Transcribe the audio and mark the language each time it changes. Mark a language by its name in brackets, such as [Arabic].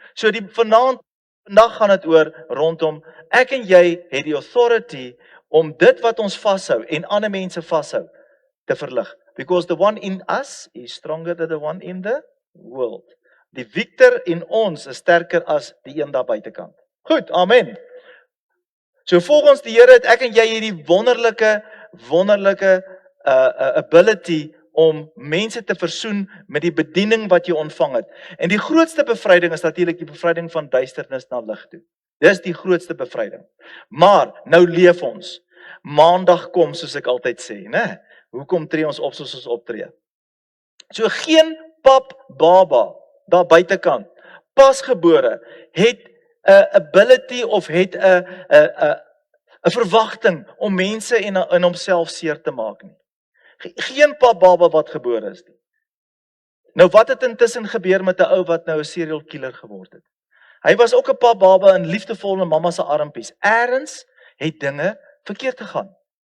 [Afrikaans] So vandag gaan dit oor rondom, ek en jy het die authority om dit wat ons vashou en ander mense vashou, te verlig. [English] Because the one in us is stronger than the one in the world. [Afrikaans] Die victor in ons is sterker as die een daar buitekant. Goed, amen. So volgens die Here het ek en jy hierdie wonderlike ability om mense te versoen met die bediening wat jy ontvang het. En die grootste bevryding is natuurlik die bevryding van duisternis na lig toe. Dis die grootste bevryding. Maar nou leef ons. Maandag kom, soos ek altyd sê, né? Hoekom tree ons op soos ons optree? So geen pap baba daar buitekant, pasgebore, het 'n ability of het 'n verwagting om mense in homself seer te maak nie. Geen pap baba wat gebore is nie. Nou wat het intussen gebeur met 'n ou wat nou 'n serial killer geword het? Hy was ook 'n pap baba in liefdevolle mamma se armpies. Eerens het dinge verkeerd gegaan.